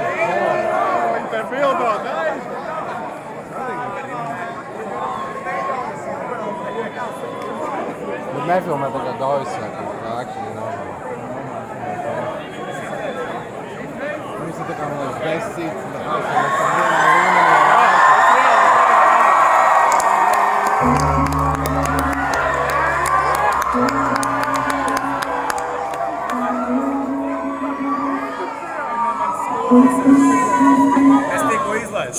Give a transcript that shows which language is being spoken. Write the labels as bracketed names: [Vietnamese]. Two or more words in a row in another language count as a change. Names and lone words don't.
[Latvian] Viņi te bildot, Bet nefilmē tā kā Dovis vai kaut kā actually nav. Mums ir tā kā, man liekas, [English] best seats in the house, [Latvian] un mēs tam vienā līmenī. Es tikko izlaidu.